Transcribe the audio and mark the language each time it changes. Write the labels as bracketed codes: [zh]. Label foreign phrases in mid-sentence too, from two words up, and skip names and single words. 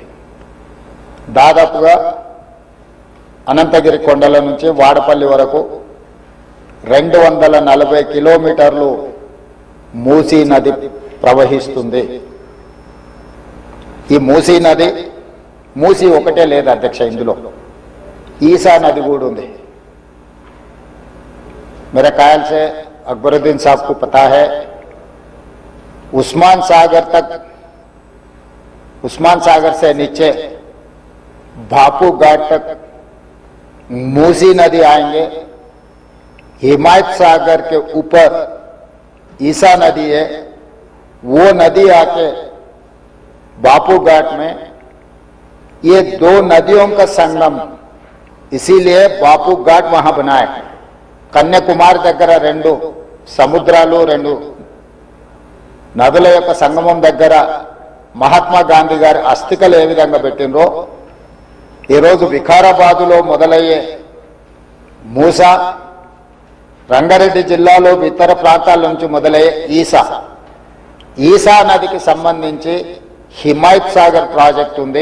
[te] దాదాపుగా అనంతగిరి కొండల నుంచి వాడపల్లి వరకు 240 కిలోమీటర్లు మూసీ నది ప్రవహిస్తుంది. ఈ మూసీ నది మూసీ ఒకటే లేదు అధ్యక్ష, ఇందులో ईसा नदी కూడా ఉంది. [hi] मेरे ख्याल से अकबरुद्दीन साहब को पता है, उस्मान सागर से नीचे बापू घाट तक मूसी नदी आएंगे. हिमायत सागर के ऊपर ईसा नदी है, वो नदी आके बापू घाट में, ये दो नदियों का संगम, इसीलिए बापू घाट वहां बनाए. [te] కన్యాకుమారి దగ్గర 2 సముద్రాలు 2 నదుల యొక్క సంగమం దగ్గర మహాత్మా గాంధీ గారి అస్థికలు ఏ విధంగా పెట్టినరో ఈరోజు వికారాబాదులో మొదలయ్యే మూసా, రంగారెడ్డి జిల్లాలో ఇతర ప్రాంతాల నుంచి మొదలయ్యే ఈసా నదికి సంబంధించి హిమాయత్ సాగర్ ప్రాజెక్ట్ ఉంది.